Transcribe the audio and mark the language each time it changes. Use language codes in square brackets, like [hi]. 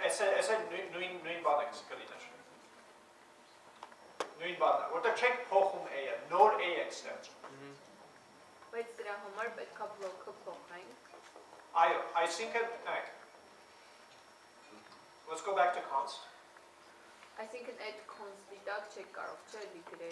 [hy] Այսը նույն բանը կլիներ։ Նույն բանն է, որտեղ չենք փոխում A-ը, նոր A եք ստեղծում։ Բայց դրա համար պետք է բլոկը փոխենք։ Այո, այսինքն, նայեք։ [en] Let's go back to const. [hy] Այսինքն այդ const-ի տակ չեք կարող, չէ՞ լի գրել։